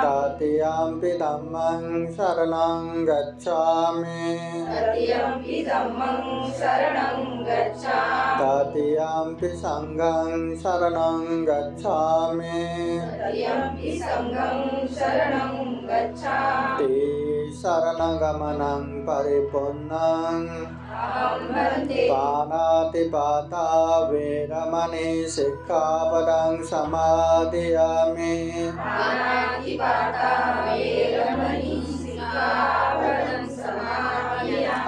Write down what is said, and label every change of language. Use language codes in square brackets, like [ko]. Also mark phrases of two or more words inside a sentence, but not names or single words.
[pi] तृतीयम्पि धम्मं शरणं गच्छामि तृतीयम्पि धम्मं शरणं गच्छामि तृतीयम्पि संघं शरणं गच्छामि तृतीयम्पि संघं शरणं गच्छामि शरणगमनं परिपूर्णं अहं वन्दे पाणातिपाता वेरमणि सिक्खापदं समादयामि पाणातिपाता वेरमणि सिक्खापदं समादयामि